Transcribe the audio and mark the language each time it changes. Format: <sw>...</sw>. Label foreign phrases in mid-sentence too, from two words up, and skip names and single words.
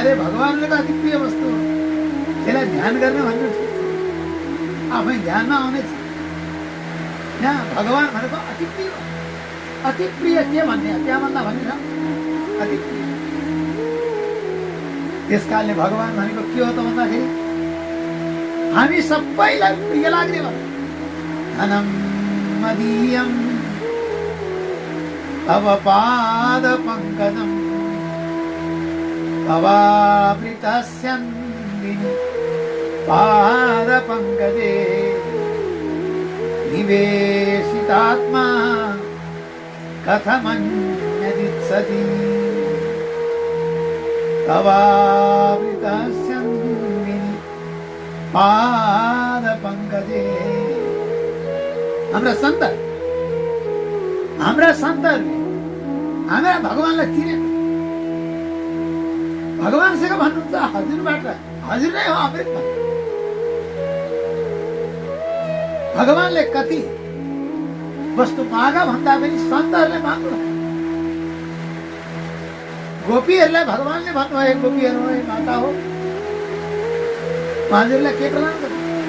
<ne>अरे भगवानले त अति प्रिय वस्तु हो त्यसलाई ध्यान गर्नु भन्नु ठिक छ आफै ध्यानमा आउनेछ। भगवान भनेको अति प्रिय के भन्ने त्यहाँभन्दा भन्ने छ अति प्रिय। त्यस कारणले भगवान भनेको के हो त भन्दाखेरि हामी सबैलाई प्रिय लाग्ने भयो।</ne> <sa>धनम मदीयम तव पाद पंकजम तवावृतस्यन्दिनि पाद पंकजे निवेशितात्मा कथमन्यदित्सति तवावृतस्यन्दिनि पाद पंकजे।</sa> <ne>हाम्रा सन्तहरूले हाम्रा भगवानलाई चिनेको भगवानसँग भन्नुहुन्छ हजुरबाट हजुर नै हो अमृत। भगवानले कति वस्तु मागा भन्दा पनि सन्तहरूले माग्नु गोपीहरूलाई भगवानले भन्नुभयो गोपीहरू हो माता हो हजुरलाई के प्रदान गर्नु</ne>